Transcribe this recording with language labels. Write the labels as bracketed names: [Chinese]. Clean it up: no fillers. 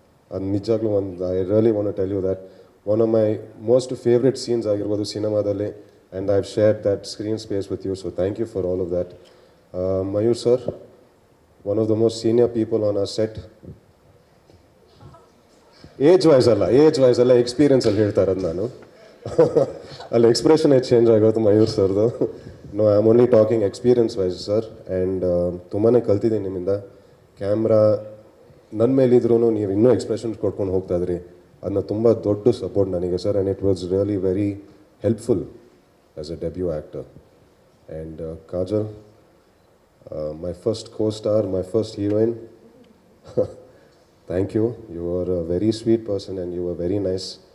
[English] And [Kannada] nijaglu [English] I really want to tell you that one of my most favorite scenes [Kannada] ಆಗಿರ್ಬೋದು ಸಿನಿಮಾದಲ್ಲಿ, [English] and I've shared that screen space with you, so thank you for all of that. Mayur sir, one of the most senior people on our set. [Kannada] Age wise ಅಲ್ಲ experience ಅಲ್ಲಿ ಹೇಳ್ತಾ ಇರೋದು ನಾನು. ಅಲ್ಲಿ expression change ಆಗೋದು ಮಯೂರ್ ಸರ್ದು. [English] No, I am only talking experience wise sir. And [Kannada] ತುಂಬಾ ಕಲ್ತಿದ್ದೀನಿ ನಿಮ್ಮಿಂದ. ಕ್ಯಾಮ್ರಾ ನನ್ನ ಮೇಲಿದ್ರೂ ನೀವು ಇನ್ನೂ ಎಕ್ಸ್ಪ್ರೆಷನ್ಸ್ ಕೊಡ್ಕೊಂಡು ಹೋಗ್ತಾ ಇದ್ರಿ. ಅದನ್ನ ತುಂಬ ದೊಡ್ಡ ಸಪೋರ್ಟ್ ನನಗೆ sir. [English] And it was really very helpful as a debut actor. And Kajal, my first co-star, my first heroine. Thank you. You are a very sweet person and you were very nice.